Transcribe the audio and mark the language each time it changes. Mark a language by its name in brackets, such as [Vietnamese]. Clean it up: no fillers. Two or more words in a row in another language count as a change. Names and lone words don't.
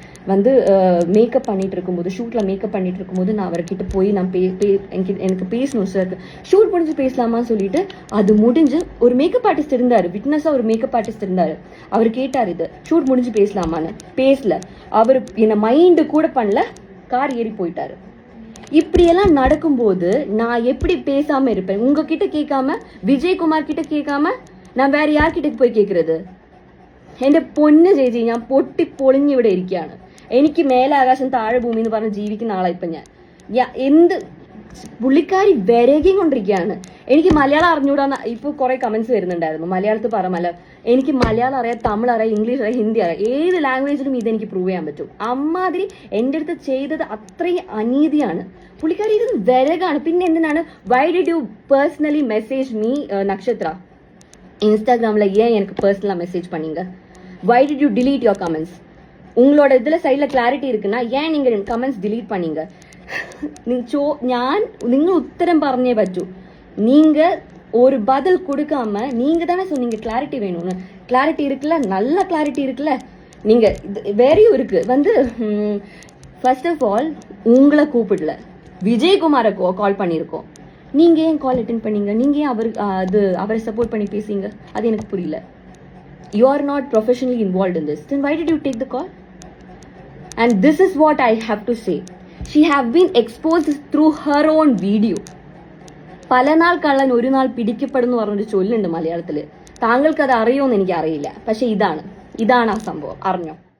[Tamil] வந்து மேக்கப் பண்ணிட்டு இருக்கும்போது, ஷூட்ல மேக்கப் பண்ணிட்டு இருக்கும்போது நான் அவர்கிட்ட போய் நான் எனக்கு பேசணும் சார், ஷூட் முடிஞ்சு பேசலாமான்னு சொல்லிட்டு அது முடிஞ்சு ஒரு [English] makeup artist [Tamil] இருந்தாரு, விட்னஸா ஒரு [English] makeup artist [Tamil] இருந்தாரு. அவர் கேட்டார் இது ஷூட் முடிஞ்சு பேசலாமான்னு, பேசல. அவர் என்ன மைண்டு கூட பண்ணல, கார் ஏறி போயிட்டாரு. இப்படியெல்லாம் நடக்கும்போது நான் எப்படி பேசாம இருப்பேன்? உங்ககிட்ட கேட்காம, விஜயகுமார் கிட்ட கேட்காம நான் வேற யார்கிட்ட [Malayalam] പോയി കേൾക്കുന്നത്? എന്റെ പൊന്ന് ചേച്ചി, ഞാൻ പൊട്ടി പൊളിഞ്ഞ് ഇവിടെ ഇരിക്കുകയാണ്. എനിക്ക് മേലെ ആകാശം താഴെ ഭൂമി എന്ന് പറഞ്ഞ് ജീവിക്കുന്ന ആളാ ഇപ്പം ഞാൻ. എന്ത് പുള്ളിക്കാരി വിരകിയും കൊണ്ടിരിക്കുകയാണ്. എനിക്ക് മലയാളം അറിഞ്ഞൂടാന്ന് ഇപ്പോൾ കുറെ കമന്റ്സ് വരുന്നുണ്ടായിരുന്നു. മലയാളത്തിൽ പറമല്ല, എനിക്ക് മലയാളം അറിയാം, തമിഴ് അറിയാം, ഇംഗ്ലീഷ് അറിയാം, ഹിന്ദി അറിയാം, ഏത് ലാംഗ്വേജിലും ഇതെനിക്ക് പ്രൂവ് ചെയ്യാൻ പറ്റും. അമ്മാതിരി എൻ്റെ അടുത്ത് ചെയ്തത് അത്രയും അനീതിയാണ്. പുള്ളിക്കാരി ഇത് വിരകാണ്. പിന്നെ എന്തിനാണ് [English] why did you personally message me நக்ஷத்ரா? [Tamil] இன்ஸ்டாகிராமில் ஏன் எனக்கு [English] personally message [Tamil] பண்ணீங்க? [English] why did you delete your comments? [Tamil] உங்களோட இதில் சைடில் கிளாரிட்டி இருக்குன்னா ஏன் நீங்கள் [English] comments delete [Tamil] பண்ணீங்க? [Malayalam] നിങ്ങൾ ഉത്തരം പറഞ്ഞേ പറ്റൂ. [Tamil] நீங்க ஒரு பதில் கொடுக்காம நீங்க தானே சொன்னீங்க கிளாரிட்டி வேணும்னு. கிளாரிட்டி இருக்குல்ல, நல்ல கிளாரிட்டி இருக்குல்ல. நீங்க வேறையும் இருக்கு வந்து [English] first of all [Tamil] உங்களை கூப்பிடல, விஜயகுமாரை கால் பண்ணியிருக்கோம். நீங்க ஏன் [English] call attend [Tamil] பண்ணீங்க? நீங்க ஏன் அவரை சப்போர்ட் பண்ணி பேசுங்க? அது எனக்கு புரியல. [English] you are not professionally involved in this, then why did you take the call? and this is what I have to say. she have been exposed through her own video. [Malayalam] പല നാൾ കള്ളൻ ഒരു നാൾ പിടിക്കപ്പെടുന്നു പറഞ്ഞൊരു ചൊല്ലുണ്ട് മലയാളത്തിൽ. താങ്കൾക്ക് അത് അറിയുമെന്ന് എനിക്കറിയില്ല. പക്ഷെ ഇതാണ് ആ സംഭവം. അറിഞ്ഞോ?